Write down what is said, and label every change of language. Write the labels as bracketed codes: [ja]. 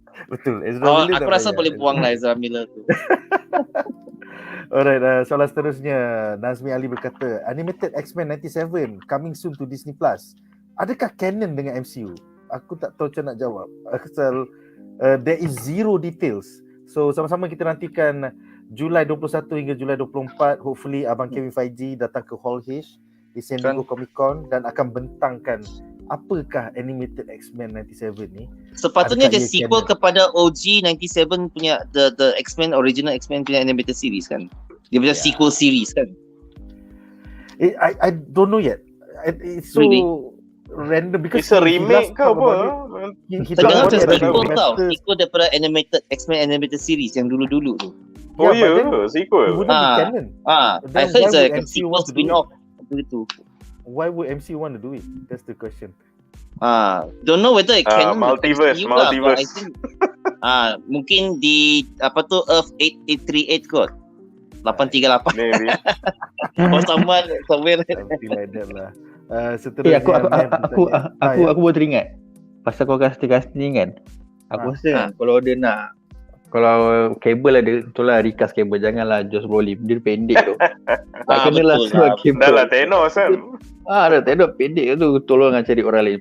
[ms] Betul. Ezra Miller aku rasa boleh buang lah Ezra Miller tu. Alright, soalan seterusnya. Nazmi Ali berkata, Animated X-Men 97 [en] coming soon to Disney Plus. [ms] Adakah canon dengan MCU? Aku tak tahu macam nak jawab. [en] Asal there is zero details. [ms] So sama-sama kita nantikan Julai 21 hingga Julai 24. Hopefully Abang Kevin Feige datang ke Hall H di San Diego Comic Con dan akan bentangkan apakah Animated X-Men 97 ni. Sepatutnya dia sequel kepada OG 97 punya the X-Men, original X-Men punya animated series kan. Dia punya sequel series kan. [en] I don't know yet. It's so random because it's a remake [ms] ke apa? Tengah macam sequel tau. Sequel daripada animated X-Men animated series yang dulu-dulu tu. Sequel. [en] I heard it's a sequel spin-off begitu. Why would MCU want to do it? That's the question. Don't know whether it can multiverse. I think [ms] mungkin di Earth 8838 kot. 838 [en] maybe. Or somewhere something like that lah. [ms] Seterusnya aku baru teringat pasal kau casting kan. Aku rasa kalau dia nak, kalau kabel ada, betul lah recast kabel, janganlah Josh Brolin, dia pendek tu. Tak kenalah sebab kabel. Dah lah Thanos kan. Dah Thanos pendek tu, tolong cari orang lain.